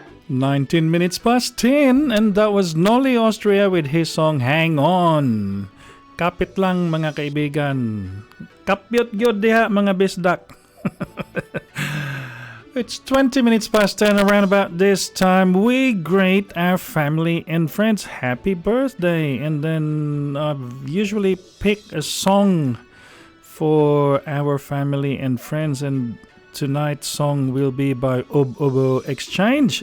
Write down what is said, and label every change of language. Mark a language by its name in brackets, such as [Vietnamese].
[English] 19 minutes past 10, and that was Noli Austria with his song Hang On. [Filipino] Kapit lang mga kaibigan. [Cebuano] Kapyot gyud diha mga bisdak. [English] It's 20 minutes past 10. Around about this time, we greet our family and friends happy birthday, and then usually pick a song for our family and friends. And tonight's song will be by Obo Exchange.